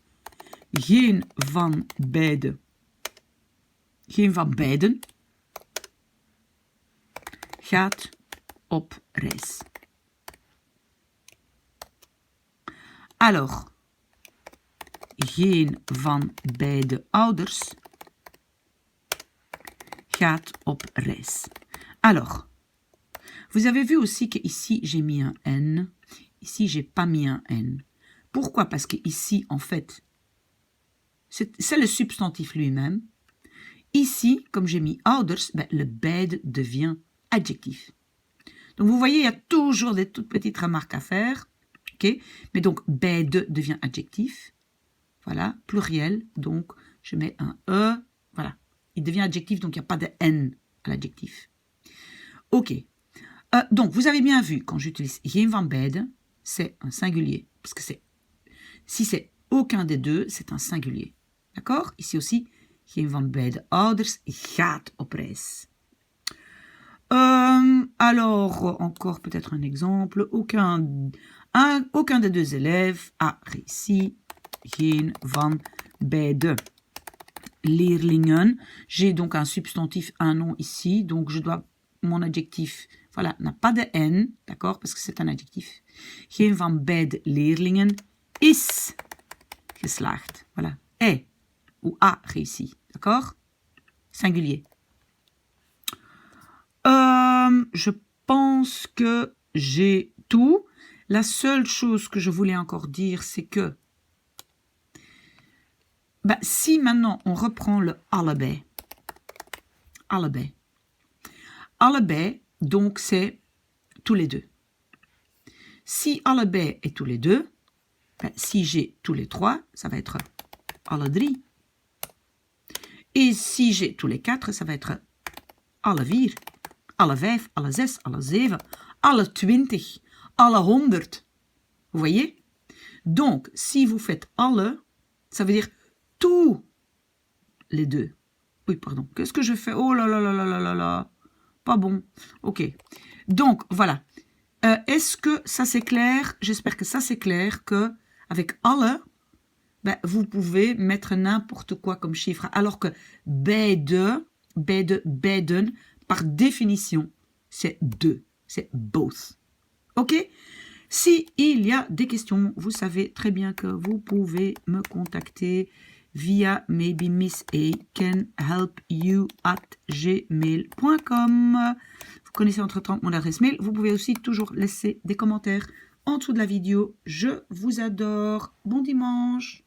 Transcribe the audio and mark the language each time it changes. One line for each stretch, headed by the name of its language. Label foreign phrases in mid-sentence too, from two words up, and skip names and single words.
Dutch: Geen van beiden gaat op reis. Alors, geen van beide ouders gaat op reis.
French: Alors, vous avez vu aussi qu'ici j'ai mis un N, ici j'ai pas mis un N. Pourquoi? Parce qu'ici, en fait, c'est le substantif lui-même. Ici, comme j'ai mis ouders, ben, le beide devient adjectif. Donc vous voyez, il y a toujours des toutes petites remarques à faire. Okay? Mais donc, beide devient adjectif. Voilà, pluriel. Donc, je mets un E. Voilà, il devient adjectif, donc il n'y a pas de N à l'adjectif. Ok. Donc, vous avez bien vu, quand j'utilise
Dutch: geen van beiden,
French: c'est un singulier. Parce que si c'est aucun des deux, c'est un singulier. D'accord? Ici aussi,
Dutch: geen van beide ouders gaat op reis.
French: Alors, encore peut-être un exemple. Aucun des deux élèves a réussi.
Dutch: Geen van beide leerlingen.
French: J'ai donc un substantif, un nom ici. Donc, je dois, mon adjectif, voilà, n'a pas de N, d'accord, parce que c'est un adjectif.
Dutch: Geen van beide leerlingen is geslaagd.
French: Voilà, est ou a réussi, d'accord? Singulier. Je pense que j'ai tout. La seule chose que je voulais encore dire, c'est que si maintenant on reprend le allebei. Allebei, donc c'est tous les deux. Si allebei est tous les deux, si j'ai tous les trois, ça va être
Dutch: alle drie.
French: Et si j'ai tous les quatre, ça va être
Dutch: alle vier. Alle vijf, alle zes, alle zeven, alle 20, alle 100.
French: Vous voyez? Donc, si vous faites alle, ça veut dire tous les deux. Oui, pardon. Qu'est-ce que je fais? Oh là là là là là là là. Pas bon. Ok. Donc, voilà. Est-ce que ça c'est clair? J'espère que ça c'est clair que avec alle, vous pouvez mettre n'importe quoi comme chiffre. Alors que
Dutch: beide, beiden,
French: par définition, c'est deux. C'est both. Ok? Si il y a des questions, vous savez très bien que vous pouvez me contacter via
English: maybe Miss A can help you
French: @gmail.com. Vous connaissez entre-temps mon adresse mail. Vous pouvez aussi toujours laisser des commentaires en dessous de la vidéo. Je vous adore. Bon dimanche.